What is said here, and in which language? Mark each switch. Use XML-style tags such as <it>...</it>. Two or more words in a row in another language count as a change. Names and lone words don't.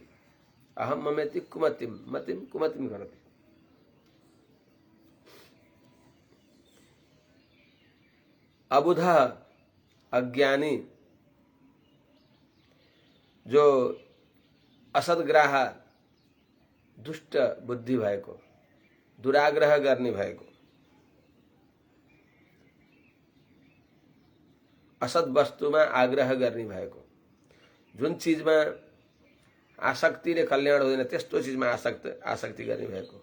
<sa>अहम ममेति कुमतिम, मतिम कुमतिम करोति।</sa> <ne>अबुध अज्ञानी, जो असद्ग्राह दुष्ट बुद्धि भएको, दुराग्रह गर्ने भएको, असद वस्तुमा आग्रह गर्ने भएको, जुन चीजमा आसक्तिले कल्याण हुँदैन त्यस्तो चीजमा आसक्ति गर्ने भएको।</ne>